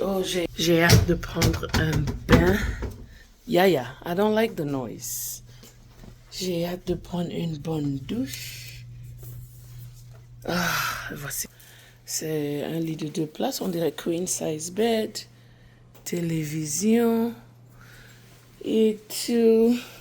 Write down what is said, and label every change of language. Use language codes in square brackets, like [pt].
[fr] Oh, j'ai hâte de prendre un bain. [en] Yeah, I don't like the noise. [fr] J'ai hâte de prendre une bonne douche. Voici. C'est un lit de 2 places. On dirait [en] queen size bed. [fr] Télévision et tout.